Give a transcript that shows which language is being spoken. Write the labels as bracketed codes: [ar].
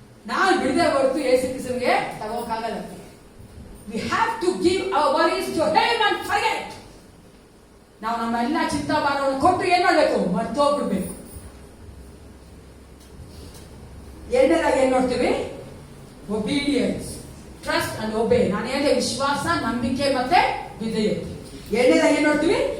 [kn] ನಾನು ಬಿಡದೆ ಹೊರತು ಯೇಸು ಕ್ರಿಸ್ತನಿಗೆ ತಗೋಕಾಗಲ್ಲ. [en] We have to give our worries to Him and forget. [kn] ನಾವು ನಮ್ಮ ಎಲ್ಲ ಚಿಂತಾ ಭಾರವನ್ನು ಕೊಟ್ಟು ಏನ್ ಮಾಡ್ಬೇಕು? ಮರ್ತೋಗ್ಬಿಡ್ಬೇಕು. ಎರಡನೇದಾಗಿ ಏನ್ ನೋಡ್ತೀವಿ? [en] Obedience, trust and obey. [kn] ನಾನು ಹೇಳಿದೆ ವಿಶ್ವಾಸ, ನಂಬಿಕೆ ಮತ್ತೆ ವಿಧೇಯತೆ. ಎರಡನೇದಾಗಿ ಏನ್ ನೋಡ್ತೀವಿ?